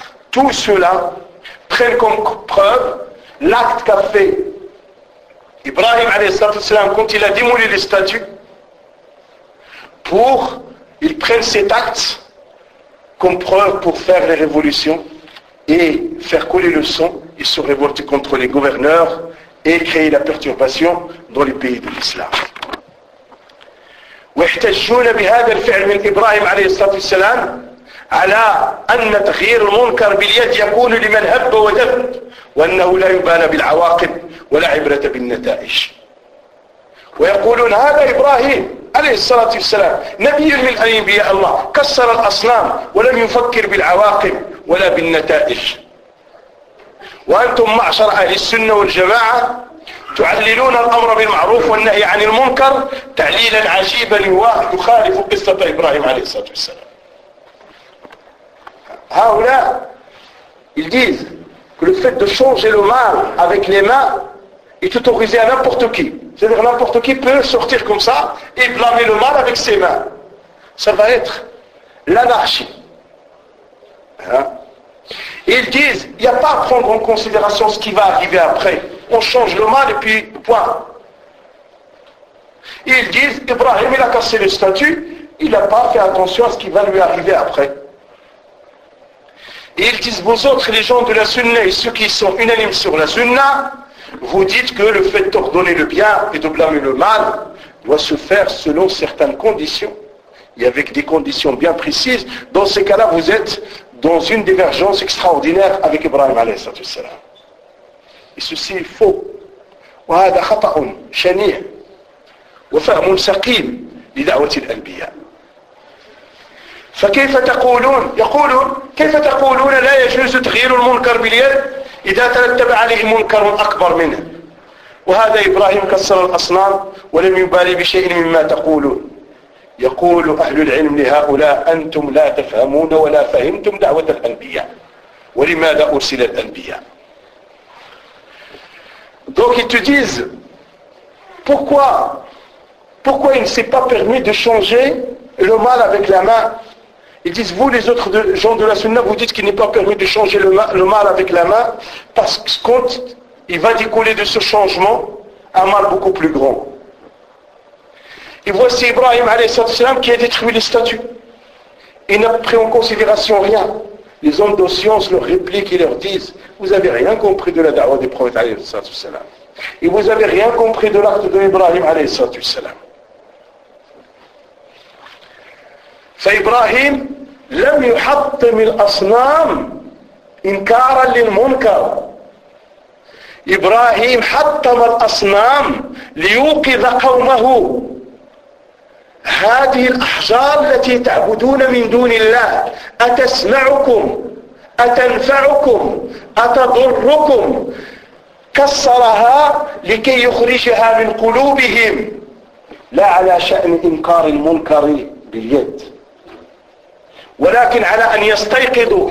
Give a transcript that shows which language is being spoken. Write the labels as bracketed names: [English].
[French] Tout cela prennent comme preuve l'acte qu'a fait Ibrahim alayhi salam quand il a démoli les statues. Pour, ils prennent cet acte comme preuve pour faire les révolutions et faire couler le sang et se révolter contre les gouverneurs et créer la perturbation dans les pays de l'islam. [Arabic] ويحتجون بهذا الفعل من إبراهيم عليه الصلاة والسلام على أن تغيير المنكر باليد يكون لمن هب ودب، وأنه لا يبالى بالعواقب ولا عبرة بالنتائج. ويقولون هذا إبراهيم عليه الصلاة والسلام نبي من أنبياء الله، كسر الأصنام ولم يفكر بالعواقب ولا بالنتائج. وأنتم معشر أهل السنة والجماعة تعللون الأمر بالمعروف والنهي عن المنكر تعليلا عجيبا يخالف قصة إبراهيم عليه الصلاة والسلام. هؤلاء [French] ils disent que le fait de changer le mal avec les mains est autorisé à n'importe qui. C'est-à-dire n'importe qui peut sortir comme ça et blâmer le mal avec ses mains. Ça va être l'anarchie. Hein? Ils disent, il n'y a pas à prendre en considération ce qui va arriver après. On change le mal et puis point. Ils disent, Ibrahim il a cassé le statut, il n'a pas fait attention à ce qui va lui arriver après. Et ils disent, vous autres les gens de la sunna et ceux qui sont unanimes sur la sunna, vous dites que le fait d'ordonner le bien et de blâmer le mal doit se faire selon certaines conditions et avec des conditions bien précises. Dans ces cas-là, vous êtes dans une divergence extraordinaire avec Ibrahim alayhi salatu wassalam. Et ceci est faux. [Arabic] وهذا خطأ شنيع وفهم سقيم لدعوة الأنبياء. فكيف تقولون؟ يقولون كيف تقولون لا يجوز تغيير المنكر باليد إذا ترتب عليه منكر أكبر منه؟ وهذا إبراهيم كسر الأصنام ولم يبالي بشيء مما تقولون. يقول أهل العلم لهؤلاء أنتم لا تفهمون ولا فهمتم دعوة الأنبياء ولماذا أرسل الأنبياء. [French] Donc ils te disent pourquoi il ne s'est pas permis de changer le mal avec la main. Ils disent, vous les autres gens de la sunna, vous dites qu'il n'est pas permis de changer le mal avec la main, parce que quand il va découler de ce changement un mal beaucoup plus grand. Et voici Ibrahim alayhissalam qui a détruit les statues. Il n'a pris en considération rien. Les hommes de science leur répliquent et leur disent, vous n'avez rien compris de la da'wah du prophète alayhissalam. Et vous n'avez rien compris de l'acte de Ibrahim alayhissalam. [Arabic] فإبراهيم لم يحطم الأصنام إنكارا للمنكر. إبراهيم حطم الأصنام ليوقظ قومه، هذه الأحجار التي تعبدون من دون الله أتسمعكم أتنفعكم أتضركم؟ كسرها لكي يخرجها من قلوبهم لا على شأن إنكار المنكر باليد، ولكن على أن يستيقظوا.